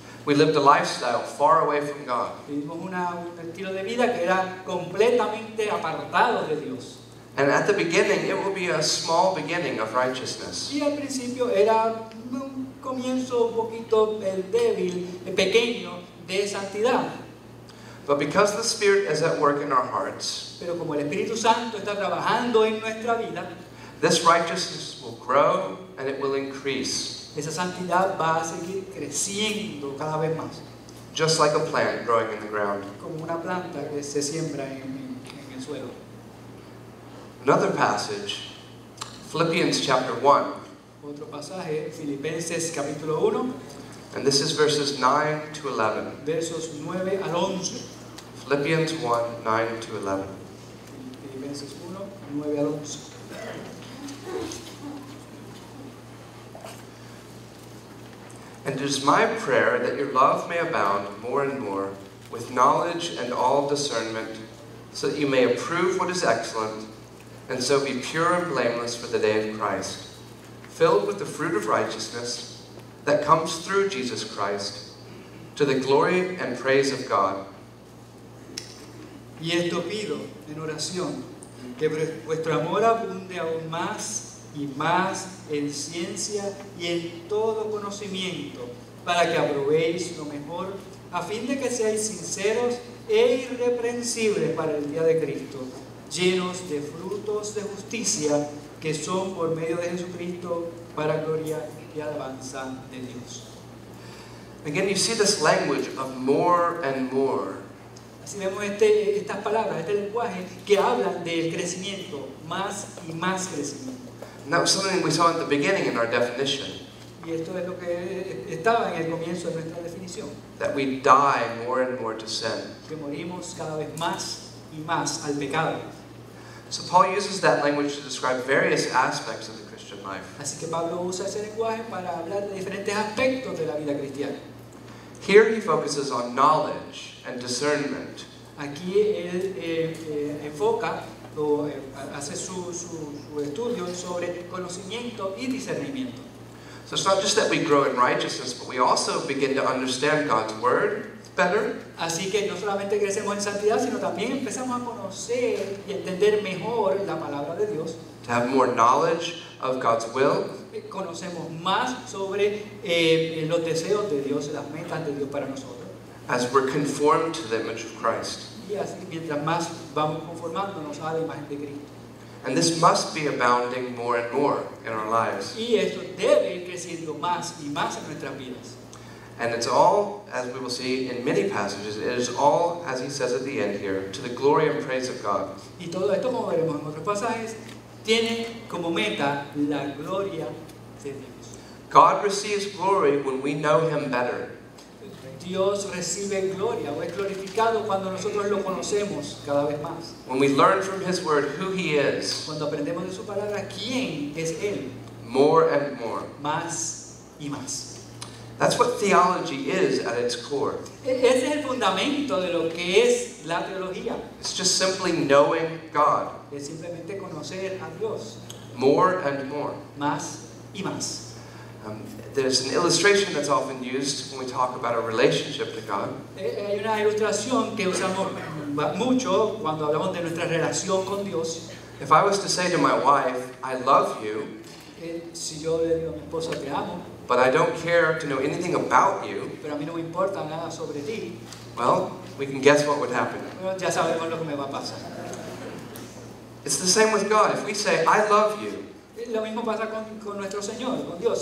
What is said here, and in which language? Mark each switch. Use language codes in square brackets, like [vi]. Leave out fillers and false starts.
[en] We lived a lifestyle far away from God. [es] Vivimos un estilo de vida que era completamente apartado de Dios. [en] And at the beginning, it will be a small beginning of righteousness. [es] Y al principio era un comienzo un poquito débil, pequeño, de santidad. [en] But because the Spirit is at work in our hearts, [es] Pero como el Espíritu Santo está trabajando en nuestra vida, [en] this righteousness will grow and it will increase, [es] esa santidad va a seguir creciendo cada vez más, [en] just like a plant growing in the ground. [es] como una planta que se siembra en el suelo. [en] Another passage, Philippians chapter 1, [es] Otro pasaje, Filipenses capítulo 1, [en] and this is verses 9 to 11. [es] versos 9 al 11. [en] Philippians 1, 9 to 11. [es] Filipenses 1, 9 al 11. [en] And it is my prayer that your love may abound more and more with knowledge and all discernment, so that you may approve what is excellent, and so be pure and blameless for the day of Christ, filled with the fruit of righteousness that comes through Jesus Christ, to the glory and praise of God. [es] Y esto pido en oración, que vuestro amor abunde aún más y más en ciencia y en todo conocimiento, para que aprobéis lo mejor, a fin de que seáis sinceros e irreprensibles para el día de Cristo, llenos de frutos de justicia que son por medio de Jesucristo para gloria y alabanza de Dios. [en] Again, you see this language of more and more. [es] Así vemos estas palabras, este lenguaje que hablan del crecimiento, más y más crecimiento. [en] And that was something we saw at the beginning in our definition, [es] Y esto es lo que estaba en el comienzo de nuestra definición, [en] that we die more and more to sin. [es] que morimos cada vez más y más al pecado. [en] So Paul uses that language to describe various aspects of the Christian life. [es] Así que Pablo usa ese lenguaje para hablar de diferentes aspectos de la vida cristiana. [en] Here he focuses on knowledge and discernment. [es] Aquí él enfoca o hace su estudio sobre conocimiento y discernimiento. [en] So it's not just that we grow in righteousness, but we also begin to understand God's word better. [es] Así que no solamente crecemos en santidad, sino también empezamos a conocer y entender mejor la palabra de Dios. [en] To have more knowledge of God's will. [es] Conocemos más sobre los deseos de Dios, las metas de Dios para nosotros. [en] As we're conformed to the image of Christ. [es] Y así, mientras más vamos conformándonos a la imagen de Cristo. [en] And this must be abounding more and more in our lives. [es] Y esto debe ir creciendo más y más en nuestras vidas. [en] And it's all, as we will see in many passages, it is all, as he says at the end here, to the glory and praise of God. [es] Y todo esto, como veremos en otros pasajes, tiene como meta la gloria de Dios. [en] God receives glory when we know him better. [es] Dios recibe gloria o es glorificado cuando nosotros lo conocemos cada vez más. [en] When we learn from his word who he is, [es] Cuando aprendemos de su palabra quién es Él, [en] more and more. [es] más y más. [en] That's what theology is at its core. [es] Ese es el fundamento de lo que es la teología. [en] It's just simply knowing God [es] Es simplemente conocer a Dios, [en] more and more. [es] más y más. [en] There's an illustration that's often used when we talk about a relationship to God. [es] Hay una ilustración que usamos mucho cuando hablamos de nuestra relación con Dios. [en] If I was to say to my wife, I love you, [es] Si yo le digo a mi esposa te amo, [en] but I don't care to know anything about you, [es] pero a mí no me importa nada sobre ti, [en] well, we can guess what would happen. [es] bueno, ya sabemos lo que me va a pasar. [en] It's the same with God. If we say, I love you, [es] Lo mismo pasa con nuestro Señor, con Dios.